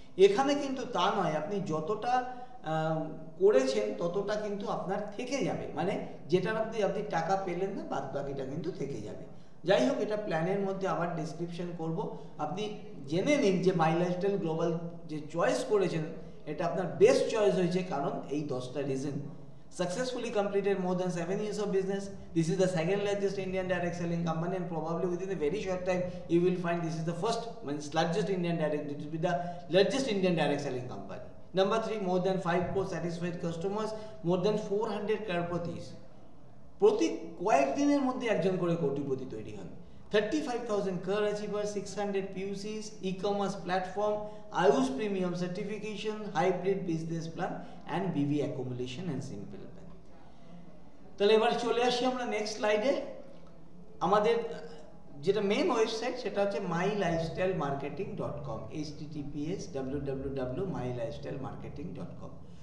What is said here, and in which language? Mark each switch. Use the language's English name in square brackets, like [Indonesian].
[Bangla] এখানে কিন্তু তা নয়, আপনি যতটা করেছেন ততটা কিন্তু আপনার থেকে যাবে, মানে যেটার আপনি টাকা পেলেন না বাদ বাকিটা কিন্তু থেকে যাবে। যাই হোক, এটা প্ল্যানের মধ্যে আবার ডেসক্রিপশন করব, আপনি জেনে নিন যে মাই লাইফস্টাইল গ্লোবাল যে চয়েস করেছেন এটা আপনার বেস্ট চয়েস হয়েছে, কারণ এই 10টা reason. [English] Successfully completed more than 7 years of business. This is the second largest Indian direct selling company, and probably within a very short time you will find this is the first, means largest Indian direct, it will be the largest Indian direct selling company. Number 3, more than 5 crore satisfied customers, more than 400 crorepati's. [Bangla] প্রতি কয়েকদিনের মধ্যে একজন করে কোটিপতি তৈরি হন। [English] 35,000 car achievers, 600 PUCs, e-commerce platform, Ayush premium certification, hybrid business plan and BV accumulation and simple plan. [Bangla] তাহলে এবার চলে আসি আমরা নেক্সট স্লাইডে। আমাদের যেটা মেন ওয়েবসাইট সেটা হচ্ছে mylifestylemarketing.com, https://www.mylifestylemarketing.com।